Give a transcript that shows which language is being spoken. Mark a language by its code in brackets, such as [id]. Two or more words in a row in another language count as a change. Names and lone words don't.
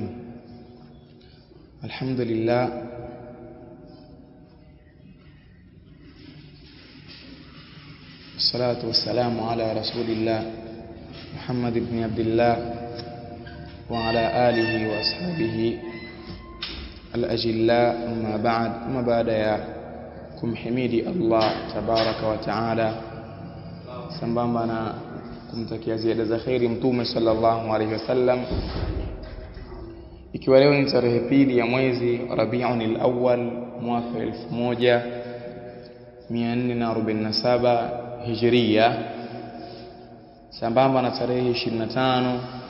[ar] الحمد لله والصلاة والسلام على رسول الله محمد بن عبد الله وعلى آله وأصحابه الأجلاء. أما بعد يا [sw] kumhimidi Allah [ar] تبارك وتعالى [sw] sambamba na kumtakia ziada za khairi mtume [ar] صلى الله عليه وسلم. [sw] Ikiwa leo ni tarehe pili ya mwezi Rabiul Awwal mwaka 1447 Hijria, sambamba na tarehe 25